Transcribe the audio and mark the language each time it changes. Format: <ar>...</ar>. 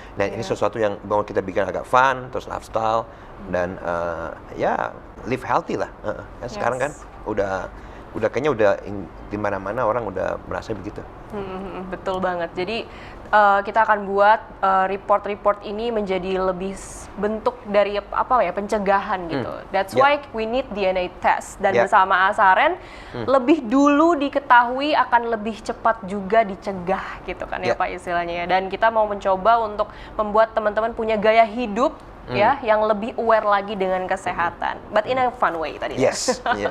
<id>Nah, ini sesuatu yang mau kita bikin agak fun, terus lifestyle dan ya live healthy lah. Sekarang kan udah kayaknya udah di mana-mana orang udah merasa begitu. Betul banget. Jadi kita akan buat report-report ini menjadi lebih bentuk dari pencegahan gitu.</id> <en>That's why we need DNA test.</en> <id>Dan bersama Asaren lebih dulu diketahui akan lebih cepat juga dicegah gitu kan ya Pak istilahnya ya. Dan kita mau mencoba untuk membuat teman-teman punya gaya hidup ya yang lebih aware lagi dengan kesehatan.</id> <en>But in a fun way tadi. Yes.</en>